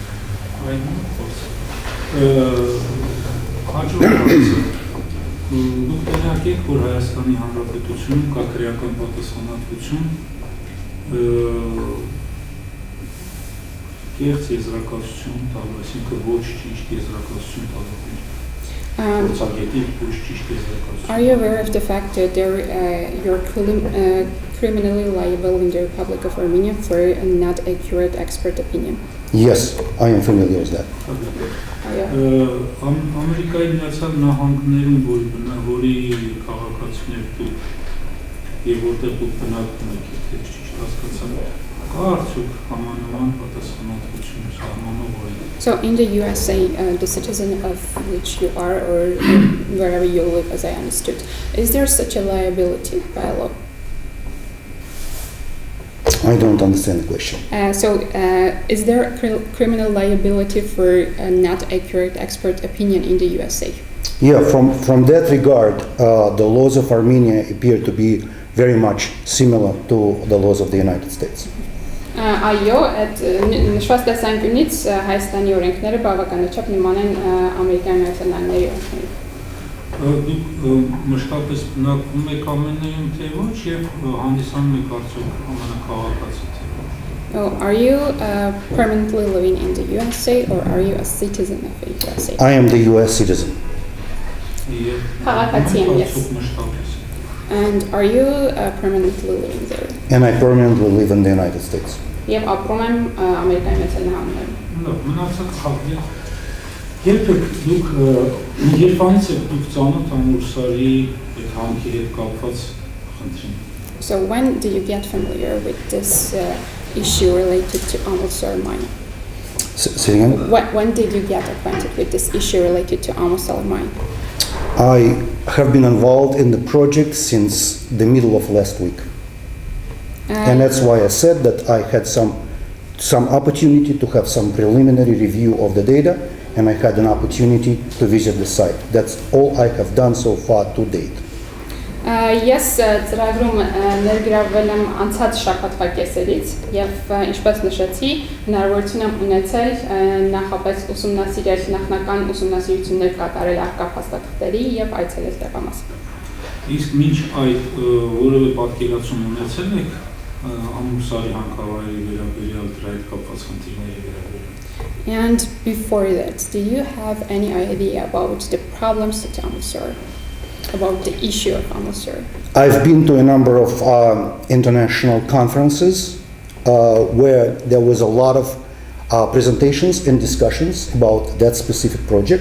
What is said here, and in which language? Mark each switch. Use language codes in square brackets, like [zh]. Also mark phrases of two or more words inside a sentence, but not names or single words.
[hy] համար։ Դուք տեղյակ եք, որ Հայաստանի Հանրապետությունում կա քրեական պատասխանատվություն կեղծ եզրակացություն տալու, այսինքն ոչ ճիշտ եզրակացություն տալու։ Գործակետի ոչ ճիշտ եզրակացություն։ [en] Are you aware of the fact that you're criminally liable in the Republic of Armenia for a not accurate expert opinion? Yes, I am familiar with that. Are you? [hy] Ամերիկայի Միացյալ Նահանգներում որի քաղաքացիներ դուք եւ որտեղ դուք բնակվում եք, եթե ճիշտ հասկացա, կա արդյոք համանման պատասխանատվություն սահմանող օրենք։ [en] So in the USA, the citizen of which you are or wherever you live, as I understood, is there such a liability by law? I don't understand the question. Is there a criminal liability for a not accurate expert opinion in the USA? Yeah, from that regard, the laws of Armenia appear to be very much similar to the laws of the United States. [hy] Այո, այդ նշված տեսանկյունից Հայաստանի օրենքները բավականաչափ նման են Ամերիկյան Միացյալ Նահանգների օրենքներին։ Դուք մշտապես բնակվում եք ԱՄՆ-ում թե ոչ եւ հանդիսանում եք արդյոք ԱՄՆ քաղաքացի թե ոչ։ [en] Are you permanently living in the USA or are you a citizen of the USA? I am the US citizen. [hy] Քաղաքացի եմ ես։ [en] And are you permanently living there? And I permanently live in the United States. [hy] Եվ ապրում եմ Ամերիկայի Միացյալ Նահանգներում։ Լավ, մնացած խաղը։ Երբանից եք դուք ծանոթ Ամուլսարի այդ հանքի հետ կապված խնդրին։ [en] So when do you get familiar with this issue related to Amulsar mine? Say again? When did you get acquainted with this issue related to Amulsar mine? I have been involved in the project since the middle of last week. And that's why I said that I had some opportunity to have some preliminary review of the data, and I had an opportunity to visit the site. That's all I have done so far to date. [hy] Ես ծրագրում ներգրավվել եմ անցած շաբաթվա կեսերից եւ ինչպես նշեցի, հնարավորություն եմ ունեցել նախապես ուսումնասիրել նախնական ուսումնասիրություններ կատարել առկա փաստաթղթերի եւ այցելել տեղամաս։ Իսկ մինչ այդ որևէ պատկերացում ունեցել եք Ամուլսարի հանքավայրի վերաբերյալ դրա հետ կապված խնդիրների վերաբերյալ։ [en] And before that, do you have any idea about the problems at Amulsar? About the issue of Amulsar? I've been to a number of international conferences where there was a lot of presentations and discussions about that specific project.